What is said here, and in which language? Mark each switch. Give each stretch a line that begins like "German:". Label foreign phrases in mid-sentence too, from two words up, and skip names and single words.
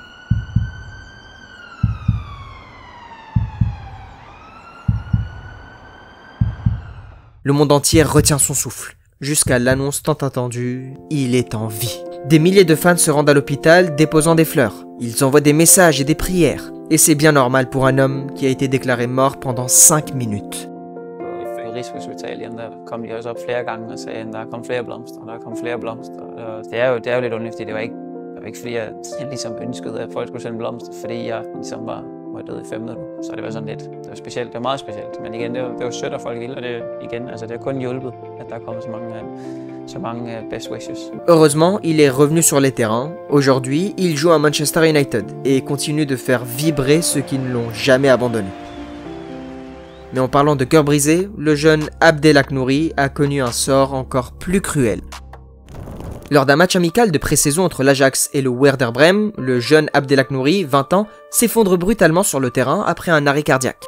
French: Le monde entier retient son souffle, jusqu'à l'annonce tant attendue, il est en vie. Des milliers de fans se rendent à l'hôpital déposant des fleurs. Ils envoient des messages et des prières. Et c'est bien normal pour un homme qui a été déclaré mort pendant 5 minutes.
Danish: Rigshospitalet, der kom de også op flere gange og sagde, at der kom flere blomster, og der kom flere blomster. Det er jo lidt underligt, fordi det var ikke fordi, jeg ligesom ønskede, at folk skulle sende blomster, fordi jeg ligesom var død i 5 minutter. Så det var sådan lidt, det var specielt, det var meget specielt. Men igen, det var sødt, at folk ville, og det igen, altså det har kun hjulpet, at der er kommet så mange
English: best wishes.
French: Heureusement, il est revenu sur les terrains. Aujourd'hui, il joue à Manchester United et continue de faire vibrer ceux qui ne l'ont jamais abandonné. Mais en parlant de cœur brisé, le jeune Abdelhak-Nouri a connu un sort encore plus cruel. Lors d'un match amical de pré-saison entre l'Ajax et le Werder Bremen, le jeune Abdelhak-Nouri, 20 ans, s'effondre brutalement sur le terrain après un arrêt cardiaque.